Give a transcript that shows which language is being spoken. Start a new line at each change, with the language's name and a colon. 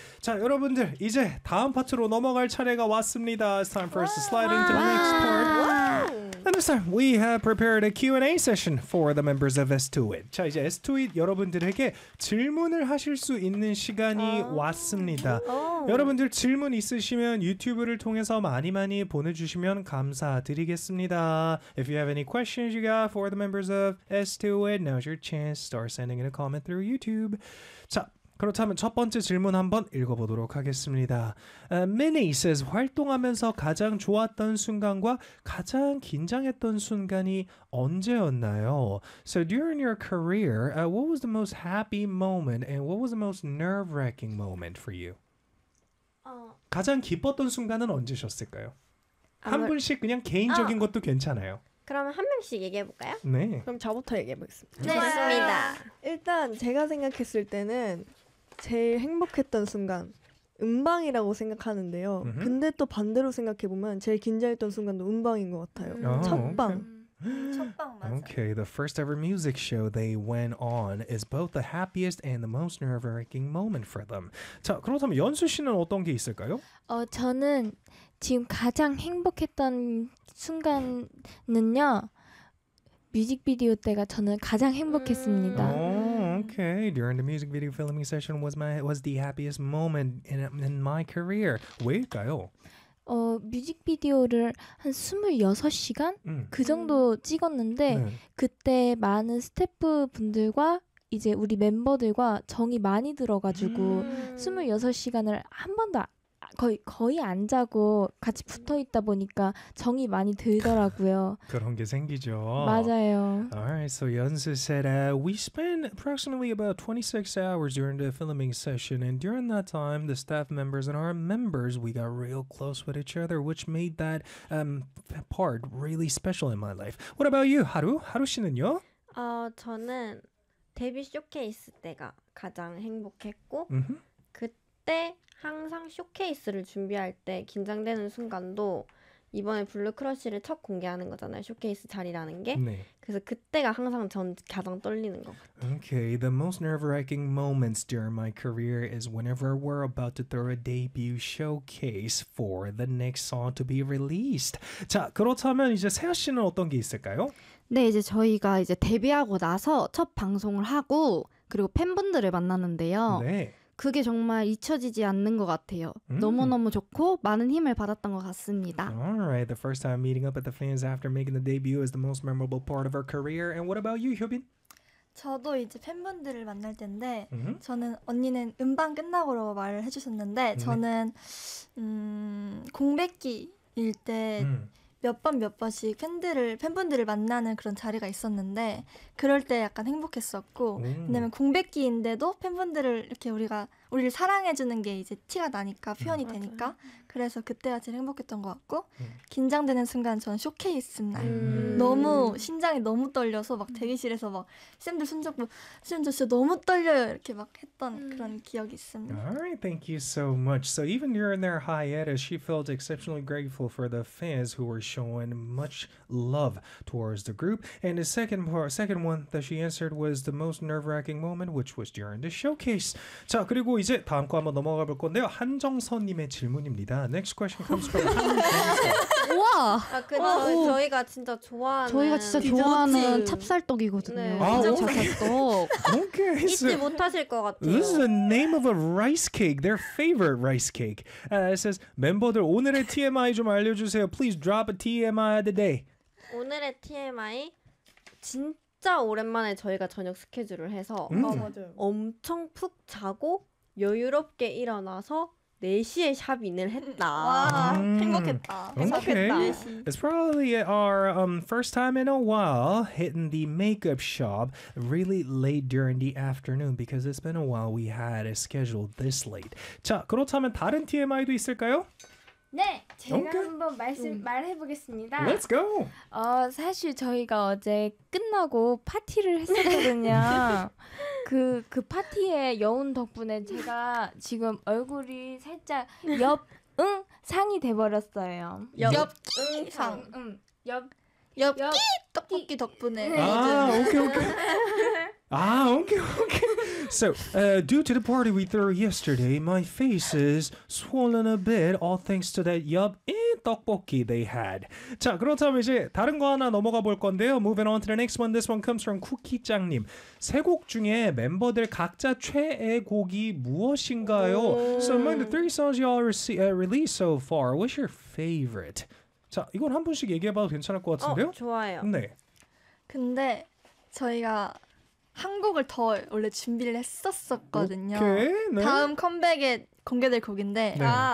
Korean: 자, 여러분들, 이제 다음 파트로 넘어갈 차례가 왔습니다.
English: It's time for us to slide into the next part. And this time, we have prepared a Q&A session for the members of S2IT.
Korean: 자, 이제 S2IT 여러분들에게 질문을 하실 수 있는 시간이 왔습니다. 여러분들 질문 있으시면 유튜브를 통해서 많이 많이 보내주시면 감사드리겠습니다.
English: If you have any questions you got for the members of S2IT, now's your chance. Start sending in a comment through YouTube.
Korean: 자, 그렇다면 첫 번째 질문 한번 읽어보도록 하겠습니다.
English: Minnie says,
Korean: 활동하면서 가장 좋았던 순간과 가장 긴장했던 순간이 언제였나요?
English: So during your career, what was the most happy moment and what was the most nerve-wracking moment for you?
Korean: 가장 기뻤던 순간은 언제셨을까요? 한 분씩 그냥 개인적인 것도 괜찮아요. 그러면 한 명씩 얘기해볼까요? 네. 그럼 저부터 얘기해보겠습니다. 네. 좋습니다. 일단 제가 생각했을 때는 제일 행복했던 순간 음방이라고 생각하는데요. 근데 또 반대로 생각해보면 제일 긴장했던 순간도 음방인 것 같아요. 첫방. 첫방 맞아요.
English: Okay, the first ever music show they went on is both the happiest and the most nerve-wracking moment for them.
Korean: 자, 그렇다면 연수 씨는 어떤 게 있을까요? 저는 지금 가장 행복했던 순간은요. 뮤직비디오 때가 저는 가장 행복했습니다.
English: Okay, during the music video filming session was the happiest moment in my career.
Korean: 왜일까요? 뮤직비디오를 한 26시간 그 정도 찍었는데 그때 많은 스태프분들과 이제 우리 멤버들과 정이 많이 들어가지고 26시간을 한 번도 거의 안 자고 같이 붙어 있다 보니까 정이 많이 들더라고요. 그런 게 생기죠. 맞아요.
English: Alright, so Yeonsu said, we spent approximately about 26 hours during the filming session, and during that time, the staff members and our members, we got real close with each other, which made that part really special in my life. What about you, Haru?
Korean: Haru 씨는요? 저는 데뷔 쇼케이스 때가 가장 행복했고 그때 항상 쇼케이스를 준비할 때 긴장되는 순간도 이번에 블루크러쉬를 첫 공개하는 거잖아요. 쇼케이스 자리라는 게. 네. 그래서 그때가 항상 전 가장 떨리는 것 같아요.
English: Okay, the most nerve-wracking moments during my career is whenever we're about to throw a debut showcase for the next song to be released.
Korean: 자, 그렇다면 이제 세아 씨는 어떤 게 있을까요? 네, 이제 저희가 이제 데뷔하고 나서 첫 방송을 하고 그리고 팬분들을 만났는데요. 네. 그게 정말 잊혀지지 않는 것 같아요. 너무너무 좋고 많은 힘을 받았던 것 같습니다.
English: Alright, the first time meeting up with the fans after making the debut is the most memorable part of our career. And what about you, Hyobin?
Korean: 저도 이제 팬분들을 만날 텐데 저는 언니는 음방 끝나고로 말을 해주셨는데 저는 공백기일 때 몇 번 몇 번씩 팬분들을 만나는 그런 자리가 있었는데 그럴 때 약간 행복했었고 왜냐면 공백기인데도 팬분들을 이렇게 우리를 사랑해주는 게 이제 티가 나니까 표현이 되니까 그래서 그때가 제일 행복했던 것 같고 긴장되는 순간 저는 쇼케이스 날 너무 심장이 너무 떨려서 막 대기실에서 막 쌤들 손잡고 쌤 저 진짜 너무 떨려요 이렇게 막 했던 그런 기억이 있습니다.
English: Alright, thank you so much. So even during their hiatus, she felt exceptionally grateful for the fans who were showing much love towards the group. And the second one that she answered was the most nerve-wracking moment, which was during the showcase.
Korean: 자, 그리고 이제 다음 거 한번 넘어가 볼 건데요. 한정선님의 질문입니다.
English: Next question comes from 한정선님. 와!
Korean: 저희가 진짜 좋아하는 저희가 진짜 좋아하는 찹쌀떡이거든요. 네. 찹쌀떡.
English: Okay.
Korean: 잊지 못하실 것 같아요.
English: This is the name of a rice cake. Their favorite rice cake. It says,
Korean: 멤버들 오늘의 TMI 좀 알려주세요.
English: Please drop a TMI of the day.
Korean: 오늘의 TMI? 진짜 오랜만에 저희가 저녁 스케줄을 해서 엄청 푹 자고 여유롭게 일어나서 4시에 샵인을 했다. 와, 행복했다.
English: It's probably our first time in a while hitting the makeup shop really late during the afternoon because it's been a while we had a schedule this late.
Korean: 자, 그렇다면 다른 TMI도 있을까요? 네, 제가 okay. 한번 말씀 말해보겠습니다.
English: Let's go.
Korean: 사실 저희가 어제 끝나고 파티를 했었거든요. 그 파티에 여운 덕분에 제가 지금 얼굴이 살짝 엽응 상이 돼버렸어요. 엽응 상. 엽엽 떡볶이 덕분에. 아, 오케이 오케이. 아, 오케이 오케이.
English: So, due to the party we threw yesterday, my face is swollen a bit, all thanks to that yup, 이 떡볶이 they had.
Korean: 자, 그렇다면 이제 다른 거 하나 넘어가 볼 건데요.
English: Moving on to the next one. This one comes from 쿠키짱님.
Korean: 세 곡 중에 멤버들 각자 최애 곡이 무엇인가요?
English: So, among the three songs you all released so far, what's your favorite?
Korean: 자, 이건 한 분씩 얘기해 봐도 괜찮을 것 같은데요? 좋아요. 네. 근데 저희가 한 곡을 더 원래 준비를 했었었거든요. 오케이, 네. 다음 컴백에 공개될 곡인데 네.